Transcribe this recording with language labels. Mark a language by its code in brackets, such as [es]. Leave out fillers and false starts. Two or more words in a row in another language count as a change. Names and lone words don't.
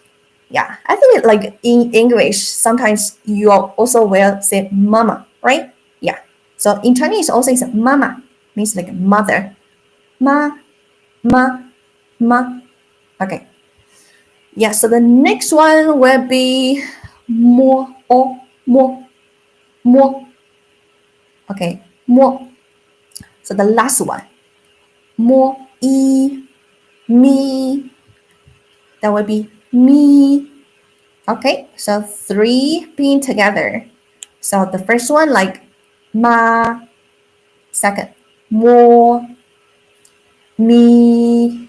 [en] Yeah, I think like in English, sometimes you also will say mama, right? Yeah. So in Chinese also is mama, means like mother. [zh] Ma, ma, ma. Okay. [en] Yeah, so the next one will be [zh] mo, o, mo, mo. [en] Okay, mo. So the last one, [zh] mo, e, me. [en] That will be me. Okay, so 3 being together. So the first one like ma, second mo, me.